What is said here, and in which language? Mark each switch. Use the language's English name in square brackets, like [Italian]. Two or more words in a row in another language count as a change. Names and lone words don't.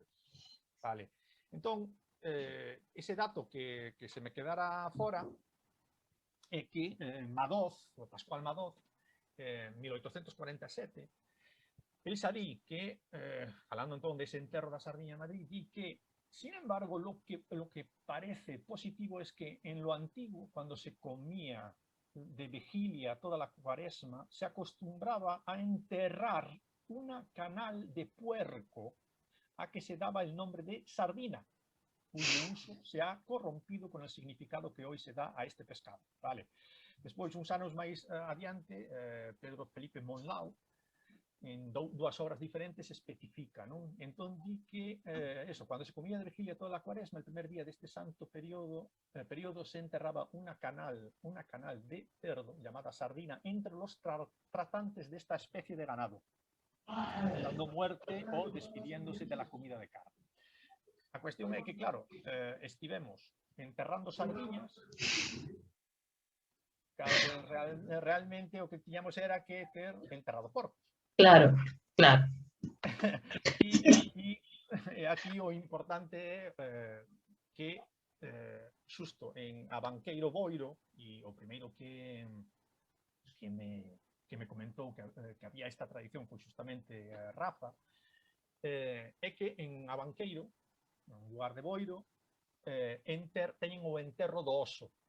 [Galician] Vale. Entón, ese dato que se me quedara fora é que Madoz, o Pascual Madoz, 1847, el xa di que, falando entón dese enterro da sardiña en Madrid, di que, [Spanish] sin embargo, lo que parece positivo es que en lo antiguo, cuando se comía de vigilia toda la cuaresma, se acostumbraba a enterrar una canal de puerco a que se daba el nombre de sardina, cuyo uso se ha corrompido con el significado que hoy se da a este pescado. Vale. [Galician] Despois, uns anos máis adiante, Pedro Felipe Monlau, en dúas obras diferentes, especifica, non? Entón, di que, cando se comía de vigilia toda a cuaresma, [Spanish] el primer día deste santo período se enterraba una canal de cerdo, llamada sardina, entre los tratantes de esta especie de ganado, dando muerte o despidiéndose de la comida de carne. [Galician] A cuestión é que, claro, estivemos enterrando sardiñas, realmente o que tiñamos era que ter enterrado porcos. Claro. E aquí o importante é que xusto en Abanqueiro Boiro, e o primeiro que me comentou que había esta tradición foi justamente Rafa, é que en Abanqueiro, en lugar de Boiro, teñen o enterro do oso.